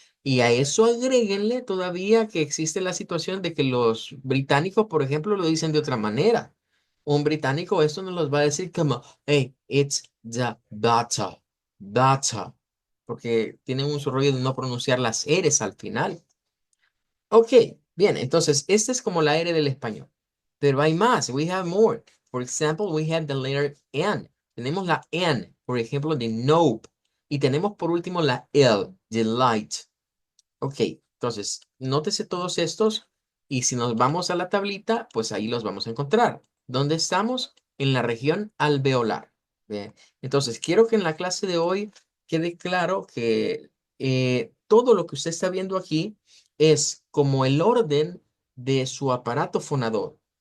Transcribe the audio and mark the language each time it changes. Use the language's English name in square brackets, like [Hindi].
[Spanish] Y a eso agréguenle todavía que existe la situación de que los británicos, por ejemplo, lo dicen de otra manera. Un británico esto no los va a decir como, [English] hey, it's the butter, butter, [Spanish] porque tienen un su rollo de no pronunciar las R's al final. Ok, bien, entonces esta es como la R del español. Pero hay más, [English] we have more. For example, we have the letter N. [Spanish] Tenemos la N, por ejemplo, de nope. Y tenemos por último la L, de light. Ok, entonces, nótese todos estos y si nos vamos a la tablita, pues ahí los vamos a encontrar. ¿Dónde estamos? En la región alveolar. Bien, entonces, quiero que en la clase de hoy quede claro que todo lo que usted está viendo aquí es como el orden de su aparato fonador.